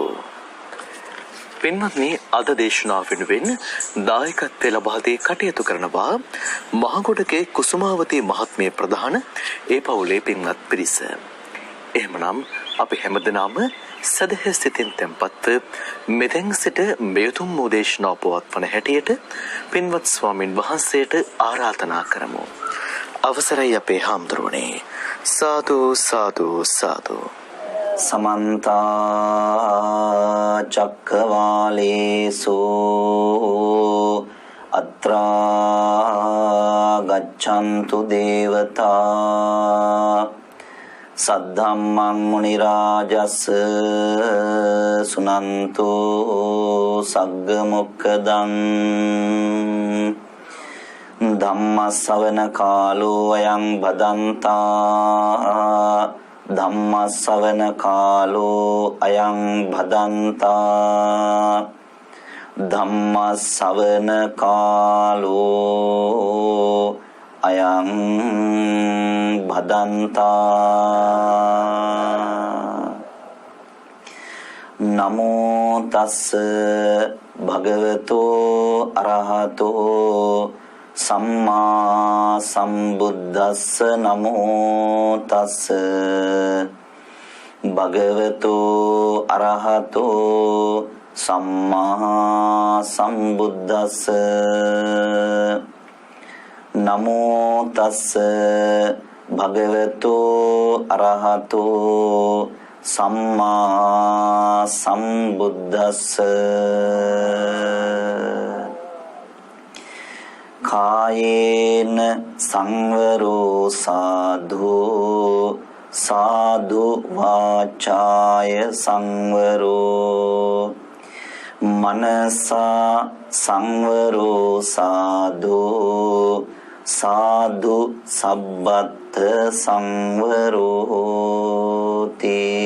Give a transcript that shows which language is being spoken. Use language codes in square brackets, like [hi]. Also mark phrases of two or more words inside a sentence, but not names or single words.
[si] පින්වත්නි, අද දේශනාව වෙනුවෙන් දායකත්වය ලබා දී කටයුතු කරනවා මහගොඩගේ කුසුමාවතී මහත්මිය ප්‍රධාන ඒ පවුලේ පින්වත් පිරිස. එහෙමනම් අපි හැමදෙනාම සදහ සිතින් tempatව මෙතෙන් සිට මෙතුම් වූ දේශනාව පවත්වන හැටියට පින්වත් ස්වාමින් වහන්සේට ආරාධනා කරමු. අවසරයි අපේ හාමුදුරුවනේ. සාදු සාදු සාදු. [pi] समन्त चक्रवालेषु अत्रा गच्छन्तु देवता सद्धम्मं मुनिराजस् सुनन्तु सग्गमुक्खदं धम्मसवන කාලෝ අයං බදන්තා ධම්මස්සවන කාලෝ අයං භදන්තා ධම්මස්සවන කාලෝ අයං භදන්තා. නමෝ තස්ස භගවතෝ අරහතෝ සම්මා සම්බුද්දස්ස. නමෝ තස්ස භගවතෝ අරහතෝ සම්මා සම්බුද්දස්ස. නමෝ තස්ස භගවතෝ අරහතෝ සම්මා සම්බුද්දස්ස. කායේන සංවරෝ සාධු සාධු වාචාය සංවරෝ මනසා සංවරෝ සාධු සාධු සබ්බත් සංවරෝති.